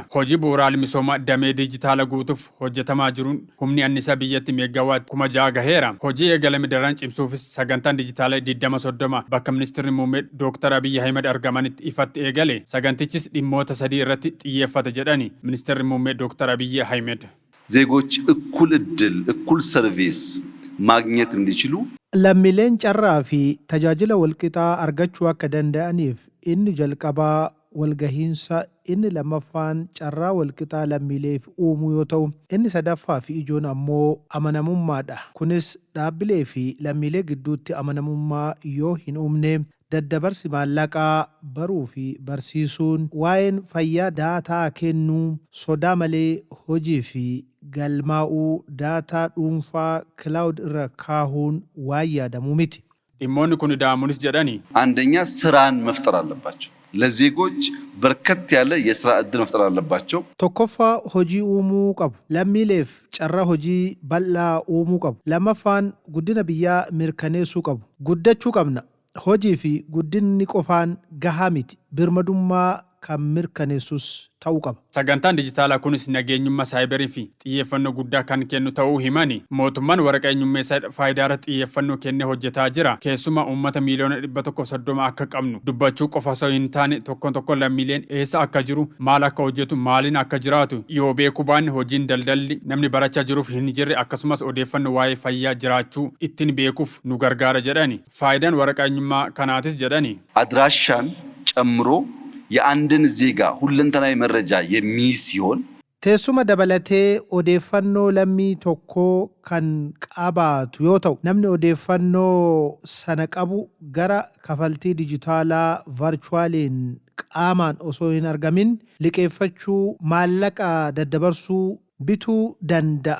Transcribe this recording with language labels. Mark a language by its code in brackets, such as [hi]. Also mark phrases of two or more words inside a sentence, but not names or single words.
[om] Hojii bu'uuraalee misoomaa damee dijitaala guutuuf hojjetamaa jiruun humni annisaa biyyatti meegaawaatti 6,000 gaheera. Hojii eegalame daran cimsuufis sagantaan dijitaalaa 2030 bakka ministeerri muummee Dr. Abiy Ahmed argamanitti ifatti eegale. Sagantichis dhimmoota 3 irratti xiyyeeffata jedhani ministeerri muummee Dr. Abiy Ahmed [am] ዜጎች እኩል እድል እኩል ሰርቪስ ማግኘት እንዲችሉ [om] lammiileen carraa fi tajaajila walqixaa argachuu akka danda'aniif inni jalqabaa walgahiinsa, inni lammaffaan carraa walqixaa lammiileef uumuu yoo ta'u, inni sadaffaa fi ijoon ammoo amanamummaadha. Kunis dhaabbilee fi lammiilee gidduutti amanamummaa yoo hin uumne daddabarsi maallaqaa baruu fi barsiisuun, waa'een fayyaa daataa kennuu, sodaa malee hojii fi galmaa'uu daataa dhuunfaa kilaawud irra kaahuun waan yaadamuu miti. dhimmoonni kun daamunis jedhani [am] አንደኛ ስራን መፍጠር አለባቸው። ለዜጎች በርከት ያለ የስራ እድል መፍጠር አለባቸው። [om] tokkoffaa hojii uumuu qabu. lammiileef carraa hojii bal'aa uumuu qabu. lammaffaan guddina biyyaa mirkaneessuu qabu. guddachuu qabna. hojii fi guddinni qofaan gahaa miti. birmadummaa kan mirkaneessus ta'uu qaba. Sagantaan dijitaalaa kunis nageenyummaa saayibarii fi xiyyeeffannoo guddaa kan kennu ta'uu himani. Mootummaan waraqaa eenyummaa faayidaa irratti xiyyeeffannoo kennee hojjetaa jira. Keessumaa uummata miiliyoona 130 akka qabnu dubbachuu qofa osoo hin taane tokkoon lammiileen eessa akka jiru, maal akka hojjetu, maaliin akka jiraatu yoo beekuu baanne hojiin daldalli namni barachaa jiruuf hin jirre akkasumas odeeffannoo waa'ee fayyaa jiraachuu ittiin beekuuf nu gargaara jedhani. Faayidaan waraqaa eenyummaa kanaatis jedhani [am] አድራሻን ጨምሮ የአንድን ዜጋ ሁለንተናዊ መረጃ የሚይዝ ሲሆን [om] teessuma dabalatee odeeffannoo lammii tokkoo kan qabaatu yoo ta'u, namni odeeffannoo sana qabu gara kafaltii dijitaalaa varchuwaaliin qaamaan osoo hin argamin liqeeffachuu, maallaqa daddabarsuu, bituu danda'a.